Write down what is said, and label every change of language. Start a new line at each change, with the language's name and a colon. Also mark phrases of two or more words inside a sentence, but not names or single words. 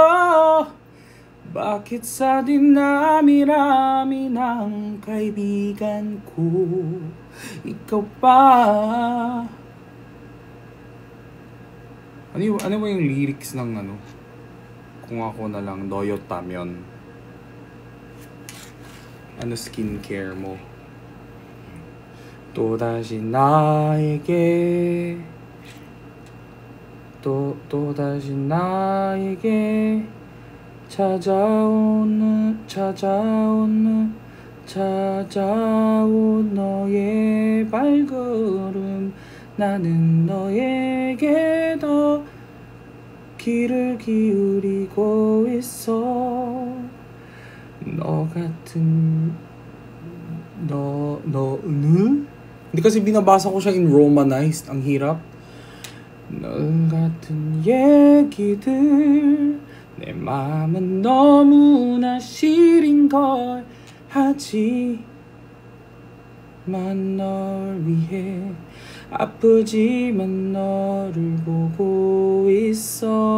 Filipino: Bakit sa dinami-rami ng kaibigan ko, ikaw pa? Ano ba yung lyrics ng ano? Kung Ako Na Lang, Doyot Tamyon. Ano skincare mo?
Korean: 또다시 나에게 또다시 나에게 찾아온 너의 발걸음. 나는 너에게 더 귀를 기울이고 있어. 너 같은
Filipino: Hindi kasi binabasa ko siya
English: in romanized.
Filipino: Ang hirap.
Korean: 너 같은 얘기들 내 마음은 너무나 시린 걸. 하지만 널 위해 아프지만 너를 보고 있어.